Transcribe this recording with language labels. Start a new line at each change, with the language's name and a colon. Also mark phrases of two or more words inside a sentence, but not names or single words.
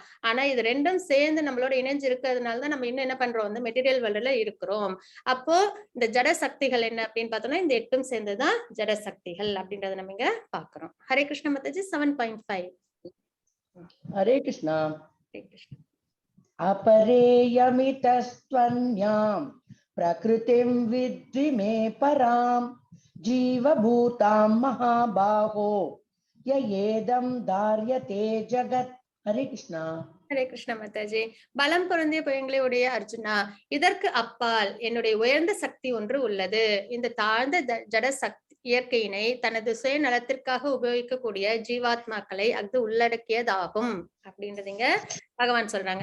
Tamil: ஆனா இது ரெண்டும் சேர்ந்து நம்மளோட இணைஞ்சு இருக்கிறதுனால தான் நம்ம இன்னும் என்ன பண்றோம், வந்து
English: material worldல
Tamil: இருக்கிறோம். அப்போ இந்த ஜட சக்திகள் என்ன அப்படின்னு பார்த்தோம்னா இந்த 8ம் சேர்ந்துதான் ஜட சக்திகள் அப்படின்றத நம்ம இங்க பாக்குறோம். ஹரே கிருஷ்ண மாதாஜி. 7.5. ஹரே கிருஷ்ணா. ஹரே கிருஷ்ண.
Sanskrit: अपरेयमितस्त्वन्यां प्रकृतिं विद्धि मे परां जीवभूतां महाबाहो ययेदं धार्यते जगत्. हरे कृष्णा.
Tamil: ஹரே கிருஷ்ண மாதாஜி. பலம் பொருந்திய புயங்களை உடைய அர்ஜுனா, இதற்கு அப்பால் என்னுடைய உயர்ந்த சக்தி ஒன்று உள்ளது. இந்த தாழ்ந்த ஜட சக்தி இயற்கையினை தனது சுயநலத்திற்காக உபயோகிக்கக்கூடிய ஜீவாத்மாக்களை அது உள்ளடக்கியதாகும் அப்படின்றதுங்க பகவான் சொல்றாங்க.